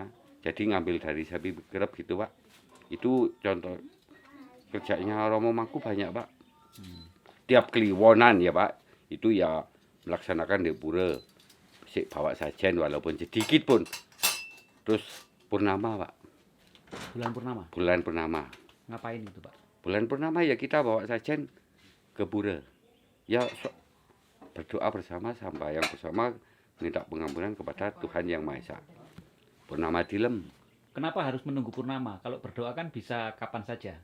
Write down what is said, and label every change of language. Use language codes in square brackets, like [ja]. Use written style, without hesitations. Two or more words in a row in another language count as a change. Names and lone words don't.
[id] Jadi ngambil dari Sabirep gitu, Pak. Itu contoh kerjanya Romo Mangku banyak, Pak. Tiap kliwonan ya, Pak, itu ya melaksanakan di pura. Bawa sajen walaupun sedikit pun. Terus purnama, Pak. Bulan purnama? Bulan purnama. Ngapain itu, Pak? Bulan purnama ya kita bawa sajen ke pura. Ya berdoa bersama, sembahyang bersama, minta pengampunan kepada Tuhan Yang Maha Esa. Purnama dilem. Kenapa harus menunggu purnama? Kalau berdoa kan bisa kapan saja.